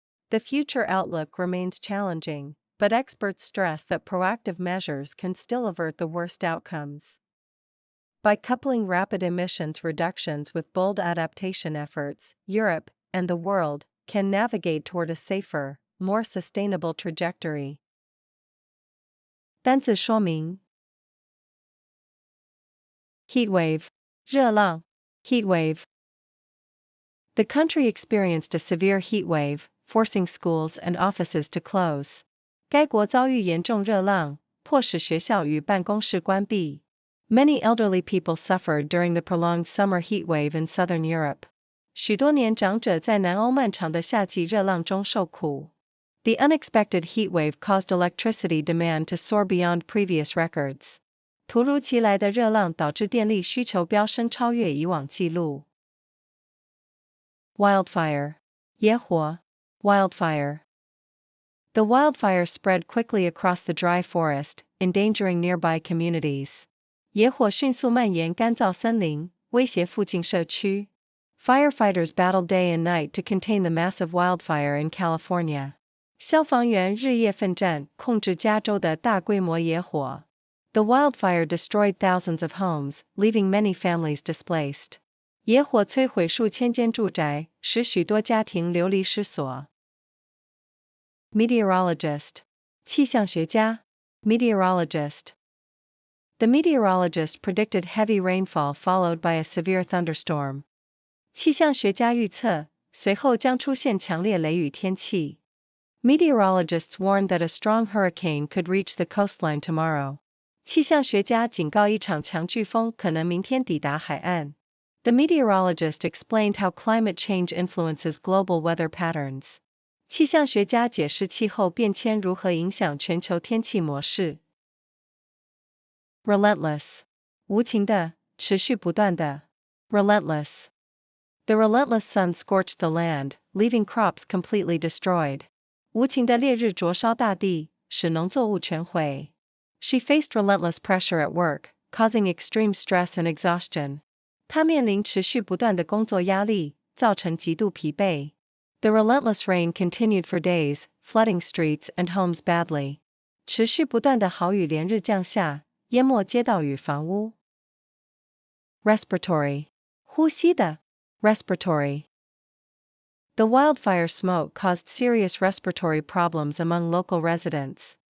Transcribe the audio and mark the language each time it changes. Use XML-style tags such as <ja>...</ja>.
<en>The future outlook remains challenging, but experts stress that proactive measures can still avert the worst outcomes. By coupling rapid emissions reductions with bold adaptation efforts, Europe and the world can navigate toward a safer, more sustainable trajectory.</en> <zh>单字说明 Heatwave 热浪 Heatwave.</zh> <en>The country experienced a severe heatwave, forcing schools and offices to close.</en> <zh>该国遭遇严重热浪，迫使学校与办公室关闭。</zh> <en>Many elderly people suffered during the prolonged summer heatwave in southern Europe.</en> <zh>许多年长者在南欧漫长的夏季热浪中受苦。</zh> <en>The unexpected heatwave caused electricity demand to soar beyond previous records.</en> <zh>突如其来的热浪导致电力需求飙升超越以往纪录。</zh> <en>Wildfire 野火 Wildfire. The wildfire spread quickly across the dry forest, endangering nearby communities.</en> <zh>野火迅速蔓延干燥森林，威胁附近社区。</zh> <en>Firefighters battled day and night to contain the massive wildfire in California.</en> <zh>消防员日夜奋战，控制加州的大规模野火。</zh> <en>The wildfire destroyed thousands of homes, leaving many families displaced.</en> <zh>野火摧毁数千间住宅，使许多家庭流离失所。</zh> <en>Meteorologist 气象学家 Meteorologist. The meteorologist predicted heavy rainfall followed by a severe thunderstorm.</en> <zh>气象学家预测，随后将出现强烈雷雨天气。</zh> <en>Meteorologists warned that a strong hurricane could reach the coastline tomorrow.</en> <zh>气象学家警告一场强飓风可能明天抵达海岸。</zh> <en>The meteorologist explained how climate change influences global weather patterns.</en> <zh>气象学家解释气候变迁如何影响全球天气模式。 Relentless 无情的，持续不断的。</zh> <en>Relentless. The relentless sun scorched the land, leaving crops completely destroyed.</en> <zh>无情的烈日灼烧大地，使农作物全毁。</zh> <en>She faced relentless pressure at work, causing extreme stress and exhaustion.</en> <zh>她面临持续不断的工作压力，造成极度疲惫。</zh> <en>The relentless rain continued for days, flooding streets and homes badly.</en> <zh>持续不断的豪雨连日降下，淹没街道与房屋。</zh> <en>Respiratory 呼吸的 Respiratory. The wildfire smoke caused serious respiratory problems among local residents.</en>